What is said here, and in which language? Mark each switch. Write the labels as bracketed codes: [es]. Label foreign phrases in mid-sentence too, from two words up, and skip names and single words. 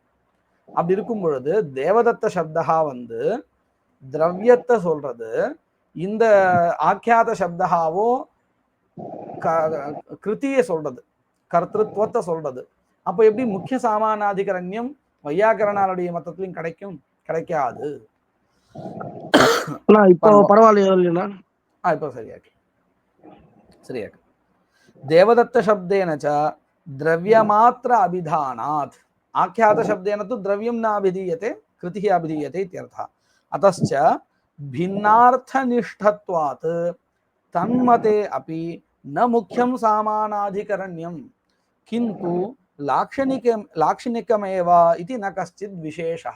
[ta] அப்படி இருக்கும் பொழுது தேவதத்த சப்தா வந்து திரவியத்தை சொல்றது, இந்த ஆக்கியாத சப்தாவோ கிருத்திய சொல்றது, கர்த்திருவத்தை சொல்றது. அப்போ எப்படி முக்கிய சாமானாதிகரண்யம் வையாகரணாளுடைய மத்தத்திலும் கிடைக்கும்? கிடைக்காது. இப்போ பரவாயில்லையா? இப்போ சரியாக்கு சரியாக்கு. [sa] देवदत्त शब्देन च द्रव्यमात्र अभिधानात् आख्यात शब्देन तु द्रव्यं न अभिधीयते, कृतिः अभिधीयते इत्यर्थः. अतश्च भिन्नार्थनिष्ठत्वात् तन्मते अपि न मुख्यं सामानाधिकरण्यं किन्तु लाक्षणिकमेव इति न कश्चित् विशेषः.